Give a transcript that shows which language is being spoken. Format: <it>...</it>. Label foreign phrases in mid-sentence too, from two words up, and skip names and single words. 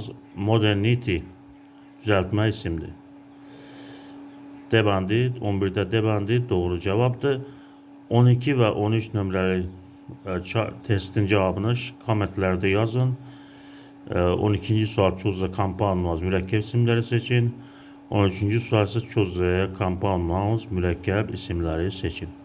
<az>Modernity düzəltmə isimdir. D bəndi 11-də D bəndi doğru cavabdır. 12 və 13 nömrəli testin cavabını kommentlərdə yazın. 12-ci sual</az> <en>choose a compound nouns</en> <az>mürəkkəb isimləri seçin. 13-cü sual isə</az> <en>choose a compound nouns</en> <az>mürəkkəb isimləri seçin.</az>